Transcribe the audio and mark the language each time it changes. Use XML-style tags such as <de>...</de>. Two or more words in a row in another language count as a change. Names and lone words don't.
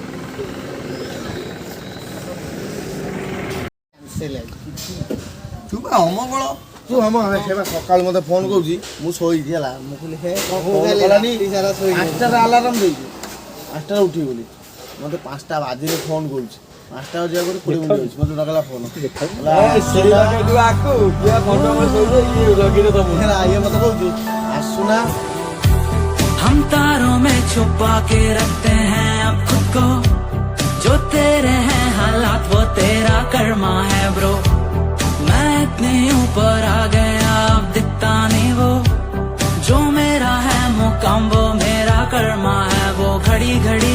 <or>ଅମବଳ ତୁ ହମ ସେ ସକାଳୁ ମୋତେ ଫୋନ୍ କରୁଛି ମୁଁ ଶୋଇଛି ହେଲା ମୁଁ କହିଲି ପାଞ୍ଚଟାରେ ଆଲାର୍ମ ଦେଇଛି 5ଟାରେ ଉଠିବି ବୋଲି ମୋତେ 5ଟା ବାଜିରେ ଫୋନ୍ କରୁଛି 5ଟା ବାଜିବା ପରେ 20 ମିନିଟ୍ ହେଉଛି ମୋତେ ଡାକିଲା ଫୋନ୍ ଇଏ ମୋତେ କହୁଛି ଆସୁନା</or> <hi>हम तारों में छुपा के रखते हैं अब खुद को जो तेरे हैं हालात वो तेरा कर्मा है ब्रो मैं इतने ऊपर आ गया अब दिखता नहीं वो जो मेरा है मुकाम वो मेरा कर्मा है वो घड़ी घड़ी</hi>